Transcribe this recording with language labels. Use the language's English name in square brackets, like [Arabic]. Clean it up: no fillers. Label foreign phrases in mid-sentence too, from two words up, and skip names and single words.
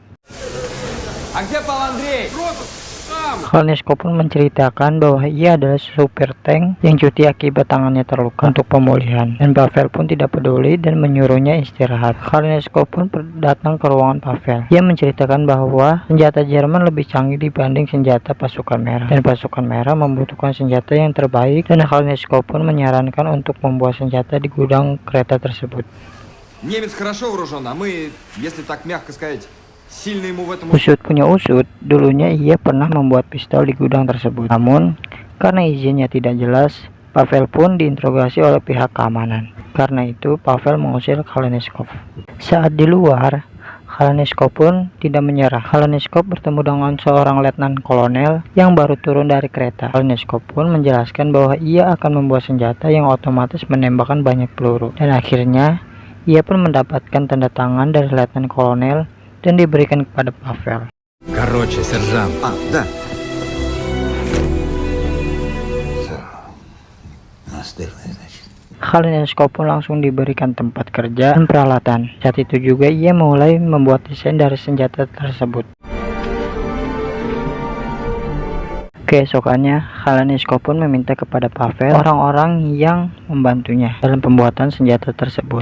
[Indonesian] Khalhenskov pun menceritakan bahwa ia adalah supir tank yang cuti akibat tangannya terluka untuk pemulihan, dan Pavel pun tidak peduli dan menyuruhnya istirahat. Khalhenskov pun datang ke ruangan Pavel. Ia menceritakan bahwa senjata Jerman lebih canggih dibanding senjata pasukan merah, dan pasukan merah membutuhkan senjata yang terbaik, dan Khalhenskov pun menyarankan untuk membuat senjata di gudang kereta tersebut. [Russian] Немец хорошо вооружен, а мы, если так мягко сказать, [Indonesian] Usut punya usut, dulunya ia pernah membuat pistol di gudang tersebut. Namun, karena izinnya tidak jelas, Pavel pun diinterogasi oleh pihak keamanan. Karena itu, Pavel mengusir Khalhenskov. Saat di luar, Khalhenskov pun tidak menyerah. Khalhenskov bertemu dengan seorang letnan kolonel yang baru turun dari kereta. Khalhenskov pun menjelaskan bahwa ia akan membuat senjata yang otomatis menembakkan banyak peluru. Dan akhirnya, ia pun mendapatkan tanda tangan dari letnan kolonel dan diberikan kepada Pavel. [Russian] Короче, сержант. Да. [Indonesian] Khalhenskov pun langsung diberikan tempat kerja dan peralatan. Saat itu juga ia mulai membuat desain dari senjata tersebut. Keesokannya, Khalhenskov pun meminta kepada Pavel orang-orang yang membantunya dalam pembuatan senjata tersebut.